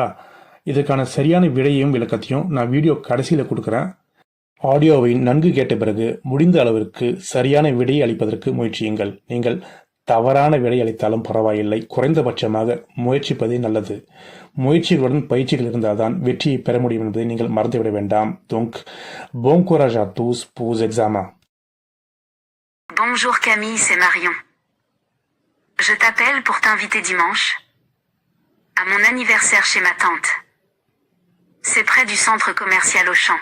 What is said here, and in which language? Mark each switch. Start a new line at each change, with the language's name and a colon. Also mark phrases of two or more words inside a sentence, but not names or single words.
Tamil: இதற்கான சரியான விடையையும் விளக்கத்தையும் நான் வீடியோ கடைசியில் கொடுக்குறேன். ஆடியோவை நன்கு கேட்ட பிறகு முடிந்த அளவிற்கு சரியான விடையை அளிப்பதற்கு முயற்சியுங்கள். நீங்கள் தவறான விடை அளித்தாலும் பரவாயில்லை, குறைந்தபட்சமாக முயற்சிப்பதே நல்லது. முயற்சிகளுடன் பயிற்சிகள் இருந்தால்தான் வெற்றியை பெற முடியும் என்பதை நீங்கள் மறந்துவிட வேண்டாம்.
French: Donc, bon courage à tous pour vos examens. Bonjour Camille, c'est Marion. Je t'appelle pour t'inviter dimanche à mon anniversaire chez ma tante. C'est près du centre commercial Auchan.